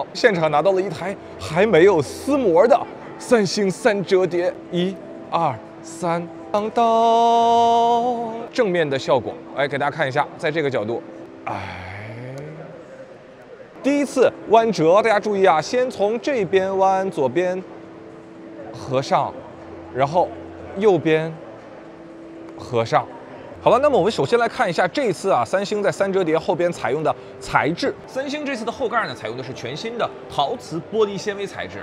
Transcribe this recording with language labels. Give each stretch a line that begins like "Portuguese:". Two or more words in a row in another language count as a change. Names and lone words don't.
Chinese: 现场拿到了一台还没有撕膜的三星三折叠，1、2、3，当当，正面的效果，给大家看一下，在这个角度，第一次弯折，大家注意啊，先从这邊彎，左邊合上，然後右邊合上。好了，那麼我們首先來看一下這次三星在三折疊後邊採用的材質。三星這次的後蓋呢，採用的是全新的陶瓷玻璃纖維材質。